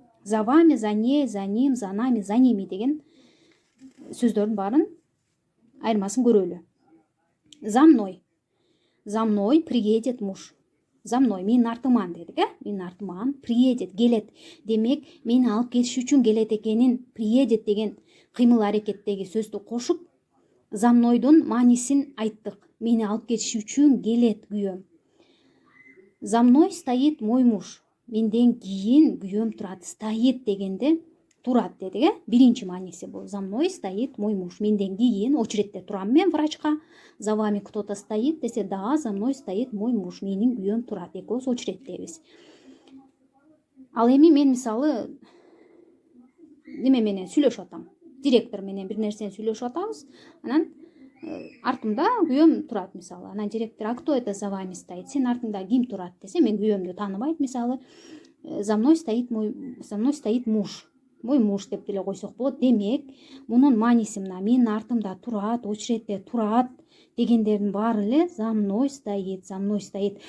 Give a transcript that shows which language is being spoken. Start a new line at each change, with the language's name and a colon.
Russian: За вами, за ней, за ним, за нами, за ними
Kyrgyz: деген сөздөрдүн баарын айырмасын көрөлү.
Russian: За мной. За мной приедет муж. За мной,
Kyrgyz: менин артыман дедик, менин артыман
Russian: приедет,
Kyrgyz: келет. Демек, мени алып кетиш үчүн келет экенин,
Russian: приедет
Kyrgyz: деген кыймыл аракеттеги сөздү кошуп, за мнойдун маанисин айттык. Мени алып кетиш үчүн келет күйөөм.
Russian: За мной стоит мой муж.
Kyrgyz: Менден кийин күйөөм турат.
Russian: Стоит
Kyrgyz: дегенде турат дедик, биринчи мааниси бул.
Russian: За мной стоит мой муж.
Kyrgyz: Менден кийин очередте турам мен врачка.
Russian: За вами кто-то стоит
Kyrgyz: десе,
Russian: да, за мной стоит мой муж.
Kyrgyz: Менин күйөөм турат. Экөөбүз очередтебиз. Ал эми мен мисалы неме менен сүйлөшүп атам. Директор менен бир нерсени сүйлөшүп атабыз. Анан артымда күйөөм турат мисалы. Анан директор:
Russian: "А кто это за вами стоит?
Kyrgyz: Сенин артыңда ким турат?" десе, мен күйөөмдү тааныбайт мисалы.
Russian: За мной стоит муж. Мой муж
Kyrgyz: деп деле койсок болот. Демек, мунун мааниси мына: менин артымда турат, очередте турат дегендердин баары эле
Russian: за мной стоит, за мной стоит.